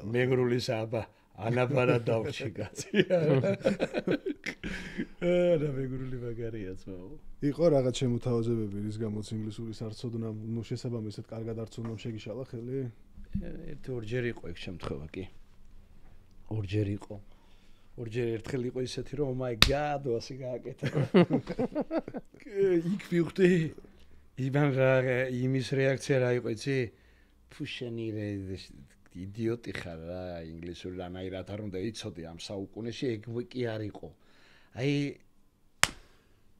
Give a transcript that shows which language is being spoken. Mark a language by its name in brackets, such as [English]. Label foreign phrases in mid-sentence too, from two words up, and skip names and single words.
[Georgian] მეგრული საბა ანაბარა დავრჩი კაცი. რა მეგრული მაგარია ძმაო. იყო რაღაც შემოთავაზებები რის გამოც ინგლისურის არ ცოდნა, ნუ შესაბამისად კარგად არ ცოდნა შეგიშალა ხელი? ორჯერ იყო ეგ შემთხვევა კი. ორჯერ იყო. ორჯერ ერთხელ იყო ისეთი რომ [English] oh my god [Georgian] ასე გააკეთა. იქ ვიხდი იბან რა იმის რეაქცია რა იყო იცი? ფუშენი იდიოტი ხარ რა ინგლისური რანაირად არ უნდა იცოდი ამ საუკუნეში ეგ კი არ იყო.